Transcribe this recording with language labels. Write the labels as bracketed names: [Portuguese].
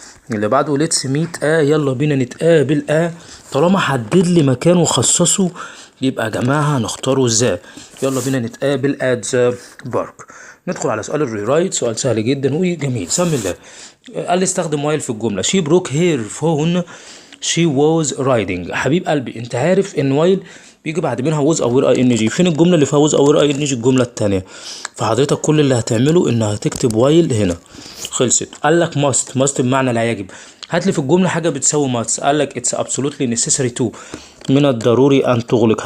[Arabic] اللي بعده let's meet يلا بينا نتقابل. طالما حدد لي مكان وخصصه يبقى يا جماعة هنختاره ازاي. يلا بينا نتقابل at the park. ندخل على سؤال الريرايت. سؤال سهل جدا وجميل. سمي الله. قال لي استخدم وايل في الجملة. [English] she broke her phone she was riding. [Arabic] حبيب قلبي انت عارف ان وايل بيجي بعد منها was او were ing. فين الجملة اللي فيها was او were ing؟ الجملة التانية. فحضرتك كل اللي هتعمله ان هتكتب وايل هنا. خلصت. قال لك must بمعنى لا يجب. هات لي في الجملة حاجة بتساوي must. قال لك it's absolutely necessary to من الضروري ان تغلق.